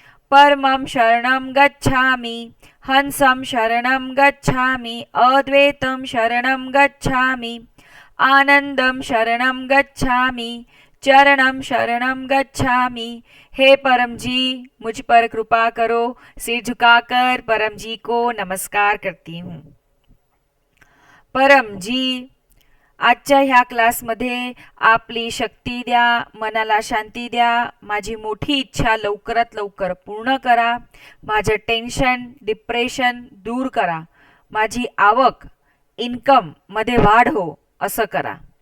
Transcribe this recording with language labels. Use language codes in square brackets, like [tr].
[sa] परमं शरणं गच्छामि, हंसं शरणं गच्छामि, अद्वैतं शरणं गच्छामि, आनंदं शरणं गच्छामि, चरणं शरणं गच्छामि. [hi] हे परमजी, मुझ पर कृपा करो. सिर झुकाकर परमजी को नमस्कार करती हूँ. [mr] परमजी, आजच्या ह्या क्लासमध्ये आपली शक्ती द्या, मनाला शांती द्या. माझी मोठी इच्छा लवकरात लवकर पूर्ण करा. माझं टेन्शन, डिप्रेशन दूर करा. माझी आवक, इन्कम मध्ये वाढ हो असं करा.